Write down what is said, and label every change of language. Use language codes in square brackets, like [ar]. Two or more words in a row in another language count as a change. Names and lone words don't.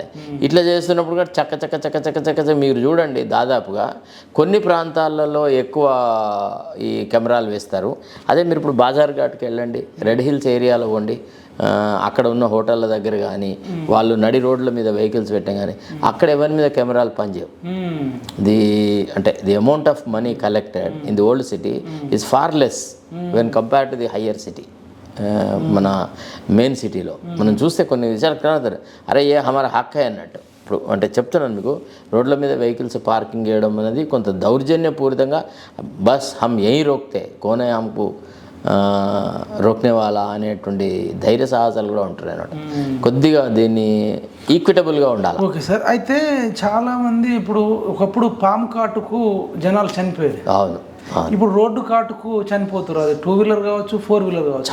[te] ఇట్లా చేస్తున్నప్పుడు కూడా చక్క మీరు చూడండి, దాదాపుగా కొన్ని ప్రాంతాలలో ఎక్కువ ఈ కెమెరాలు వేస్తారు. అదే మీరు ఇప్పుడు బాజార్ ఘాట్కి వెళ్ళండి, రెడ్ హిల్స్ ఏరియాలో పోండి, అక్కడ ఉన్న హోటళ్ళ దగ్గర కానీ వాళ్ళు నడి రోడ్ల మీద వెహికల్స్ పెట్టాం కానీ అక్కడ ఎవరి మీద కెమెరాలు పనిచేయవు. [en] The amount of money collected in the old city is far less when compare to the higher city. [te] మన మెయిన్ సిటీలో మనం చూస్తే కొన్ని విషయాలు కనబడతారు, [ur] ارے یہ ہمارا حق ہے [te] అన్నట్టు. ఇప్పుడు అంటే చెప్తున్నాను మీకు, రోడ్ల మీద వెహికల్స్ పార్కింగ్ చేయడం అనేది కొంత దౌర్జన్యపూరితంగా [ur] بس ہم یہیں روکتے کون ہمکو روکنے [te] వాళ్ళ అనేటువంటి ధైర్య సాహసాలు కూడా ఉంటాయి అన్నమాట. కొద్దిగా దీన్ని ఈక్విటబుల్గా ఉండాలి. [en] ఓకే సార్. [te] అయితే చాలామంది ఇప్పుడు ఒకప్పుడు పాము కాటుకు జనాలు చనిపోయారు. అవును. ఇప్పుడు రోడ్డు కాటుకు చనిపోతారు. అది 2 వీలర్ కావచ్చు, 4 వీలర్ కావచ్చు.